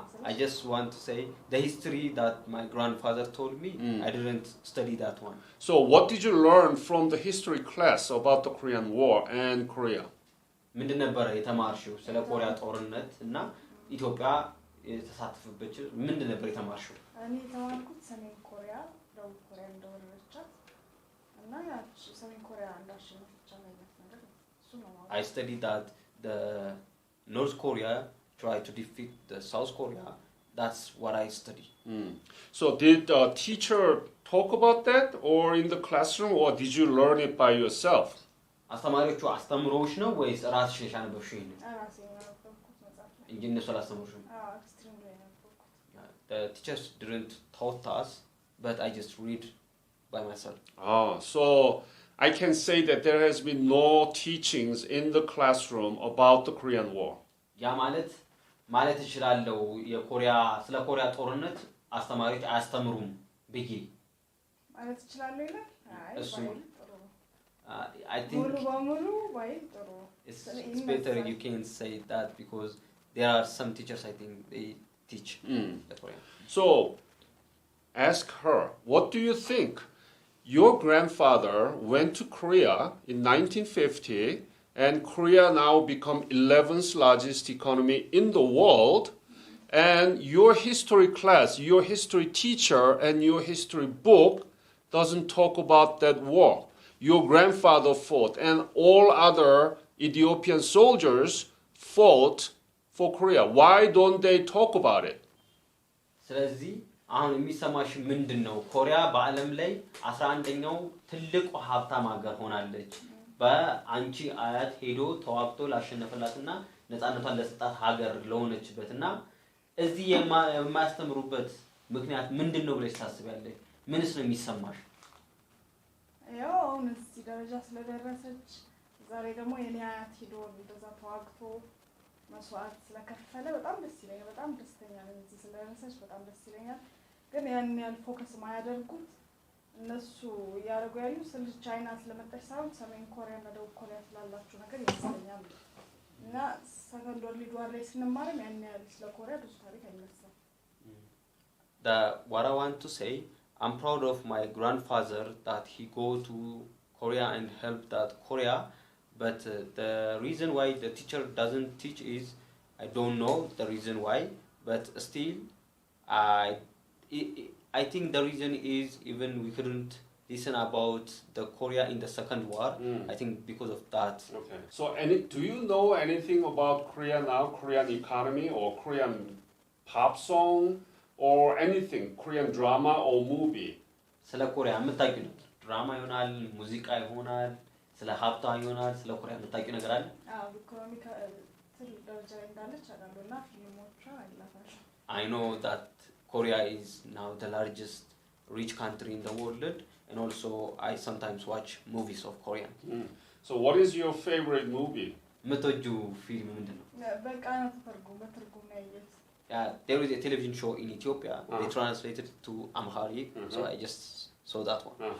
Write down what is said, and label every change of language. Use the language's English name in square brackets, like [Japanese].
[English] I just want to say the history that my grandfather told me. I didn't study that one. So what did you learn from the history class about the Korean War and Korea? [Amharic] ምንድን ነበር የተማርሽው ስለ ኮሪያ ጦርነት እና ኢትዮጵያ የተሳተፈበት ምንድን ነበር የተማርሽው? እኔ የተማርኩት ሰሜን ኮሪያ ደቡብ ኮሪያ እንደወረረቻት እና ያቺ ሰሜን ኮሪያ እንዳሸነፈች ነገር እሱ ነው ማለት [English] I studied that the North Korea tried to defeat the South Korea. That's what I studied. So did the teacher talk about that or in the classroom or did you learn it by yourself? [Amharic] አስተማሪዎቹ አስተምሮሽ ነው ወይስ ራስሽ ነሽ ያነበብሽው ይሄን? ራሴ ያነበብኩት መጽሐፍ ላይ እንጂ እነሱ አላስተምሩሽም? ኤክስትሪም ላይ ያነበብኩት [English] The teachers didn't taught us, but I just read by myself. So I can say that there has been no teachings in the classroom about the Korean War. [Amharic] ያ ማለት እችላለሁ የኮሪያ ስለ ኮሪያ ጦርነት አስተማሪዎች አያስተምሩም ብዬ ማለት እችላለሁ ይላል እሱ ጥሩ [English] I think [Amharic] ሙሉ በሙሉ ባይል ጥሩ [English] it's better you can say that because there are some teachers I think they teach the Korean. So ask her, what do you think? Your grandfather went to Korea in 1950 and Korea now become 11th largest economy in the world and your history class, your history teacher and your history book doesn't talk about that war. Your grandfather fought and all other Ethiopian soldiers fought for Korea. Why don't they talk about it? [Amharic] ስለዚህ አሁን የሚሰማሽ ምንድነው? ኮሪያ በአለም ላይ 11ኛው ትልቁ ሀብታም ሀገር ሆናለች። በአንቺ አያት ሄዶ ተዋግቶ ላሸነፈላትና ነፃነቷን ለሰጣት ሀገር ለሆነችበትና እዚህ የማያስተምሩበት ምክንያት ምንድነው ብለሽ ታስቢያለሽ? ምንስ ነው የሚሰማሽ? ያው አሁን እዚህ ደረጃ ስለደረሰች ዛሬ ደግሞ የኔ አያት ሄዶ እንደዛ ተዋግቶ መስዋዕት ስለከፈለ በጣም ደስ ይለኛል። በጣም ደስተኛ ነኝ እዚህ ስለደረሰች በጣም ደስ ይለኛል። ግን ያን ያህል ፎከስ ማያደርጉት እነሱ ያደርጉ ያሉ ስለ ቻይና ስለመጣች ሳይሆን ሰሜን ኮሪያ እና ደቡብ ኮሪያ ስላላችሁ ነገር ይመስለኛል። እና [English] ሰከንድ ወርልድ ዋር [Amharic] ላይ ስንማርም ያን ያህል ስለ ኮሪያ ብዙ ታሪክ አይነሳም። [English] What I want to say, I'm proud of my grandfather that he go to Korea and help that Korea, but the reason why the teacher doesn't teach is I don't know the reason why, but still I think the reason is even we couldn't listen about the Korea in the second war. I think because of that. Okay. So do you know anything about Korea now, Korean economy or Korean pop song or anything, Korean drama or movie? [Amharic] ስለ ኮሪያ የምታውቂው ነገር ድራማ ይሆናል፣ ሙዚቃ ይሆናል፣ ስለ ሀብቷ ይሆናል፣ ስለ ኮሪያ የምታውቂው ነገር አለ? ኢኮኖሚ ትልቅ ደረጃ ላይ እንዳለች አውቃለሁና ፊልሞቿ አይላታል። [English] I know that Korea is now the largest rich country in the world, and also I sometimes watch movies of Korean. So what is your favorite movie? [Amharic] የምትወጂው ፊልም ምንድነው? በቃ ነው በትርጉም ነው ያየሁት። [English] There is a television show in Ethiopia. They translated to Amharic, so I just saw that one.